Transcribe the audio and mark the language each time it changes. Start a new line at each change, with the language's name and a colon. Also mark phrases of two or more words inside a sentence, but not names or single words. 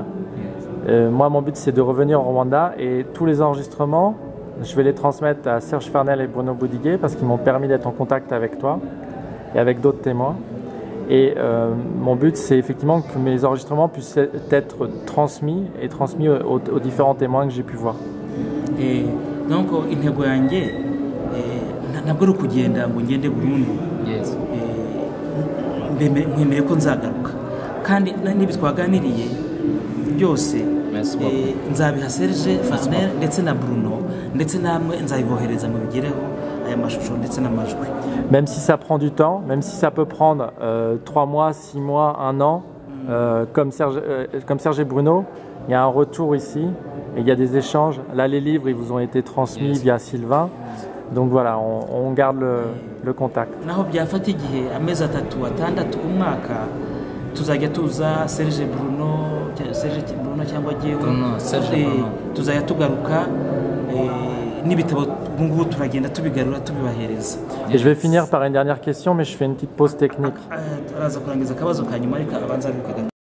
French: Moi, mon but, c'est de revenir au Rwanda, et tous les enregistrements, je vais les transmettre à Serge Farnel et Bruno Boudiguet parce qu'ils m'ont permis d'être en contact avec toi et avec d'autres témoins. Et mon but, c'est effectivement que mes enregistrements puissent être transmis aux différents témoins que j'ai pu voir. Et donc,
Kinyarwanda: intego yanjye ntabwo ari ukugenda ngo ngende burundu. Nkwemeye ko nzagaruka, kandi n'ibi twaganiriye byose nzabiha Serge Farnel ndetse na Bruno, ndetse namwe nzabibohereza mu bigereho aya mashusho ndetse n'amajwi.
French: Même si ça prend du temps, même si ça peut prendre 3 mois, 6 mois, 1 an, comme Serge et Bruno, il y a un retour ici et il y a des échanges. Là, les livres, ils vous ont été transmis via Sylvain. Donc voilà, on garde le contact.
Kinyarwanda: Naho byafata igihe amezi 3, 6, umwaka, tuzajya tuza Serge Bruno cyangwa jewe, tuzajya tugaruka n'ibitabo ngubu turagenda tubigarura tubibahereza.
French: Et je vais finir par une dernière question, mais je fais une petite pause technique.
Kinyarwanda: Araza kurangiza akabazo ka nyuma ariko abanza